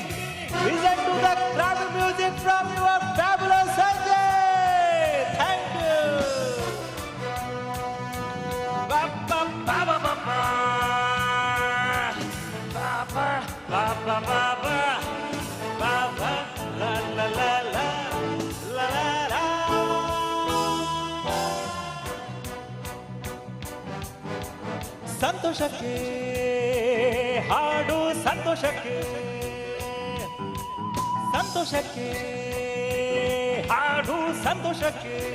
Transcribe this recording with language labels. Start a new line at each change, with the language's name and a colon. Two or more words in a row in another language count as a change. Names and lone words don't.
English: Listen to the crowd music from your fabulous Sanjay. Thank you. Ba ba ba ba ba ba. Ba ba ba ba ba ba. Ba ba la la la la la la la.
Kannada: ಸಂತೋಷಕ್ಕೆ ಹಾಡು ಸಂತೋಷಕ್ಕೆ, ಸಂತೋಷಕ್ಕೆ ಹಾಡು ಸಂತೋಷಕ್ಕೆ.